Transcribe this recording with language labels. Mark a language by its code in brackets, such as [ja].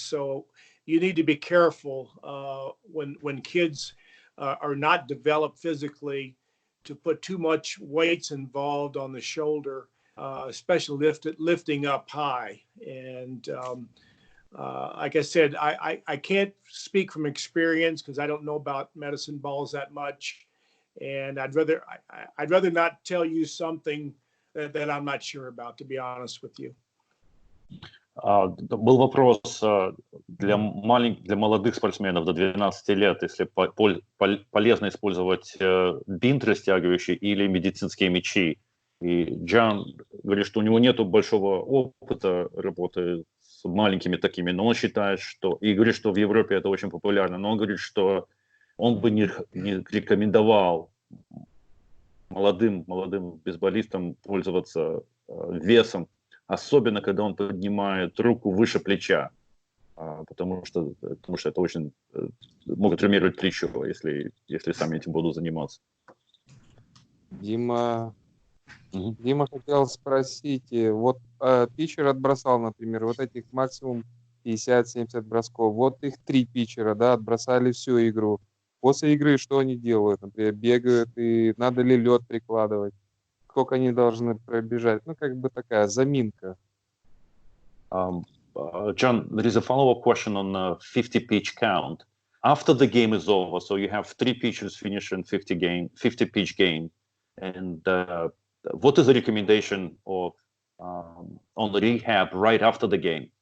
[en] So you need to be careful when kids are not developed physically to put too much weights involved on the shoulder, especially lifting up high. And like I said, I can't speak from experience because I don't know about medicine balls that much, and I'd rather not tell you something that I'm not sure about, to be honest with you. [ru] Был вопрос для молодых спортсменов до 12 лет, если полезно использовать бинт растягивающий или медицинские мячи. И Джон говорит, что у него нет большого опыта работы с маленькими такими, но он считает, что... И говорит, что в Европе это очень популярно, но он говорит, что он бы не рекомендовал молодым бейсболистам пользоваться весом, особенно когда он поднимает руку выше плеча, потому что это очень могут травмировать плечо, если сами этим будут заниматься. Дима хотел спросить, вот питчер отбросал, например, вот этих максимум 50-70 бросков, вот их 3 питчера, да, отбросали всю игру. После игры что они делают? Например, бегают, и надо ли лед прикладывать? Сколько они должны пробежать? Ну, как бы такая заминка. [en] John, there is a follow-up question on the 50-pitch count. After the game is over, so you have 3 pitchers finish in 50-pitch game, and what is the recommendation of on the rehab right after the game?